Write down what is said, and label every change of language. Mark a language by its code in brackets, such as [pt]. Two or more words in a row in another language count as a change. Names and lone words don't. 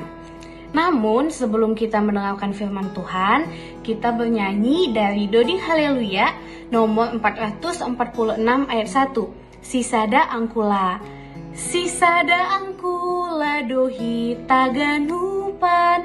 [id] Namun sebelum kita mendengarkan firman Tuhan, kita bernyanyi dari Doding Haleluya nomor 446 ayat 1. [bts] Sisada angkula. Sisada angkula dohi taganupan.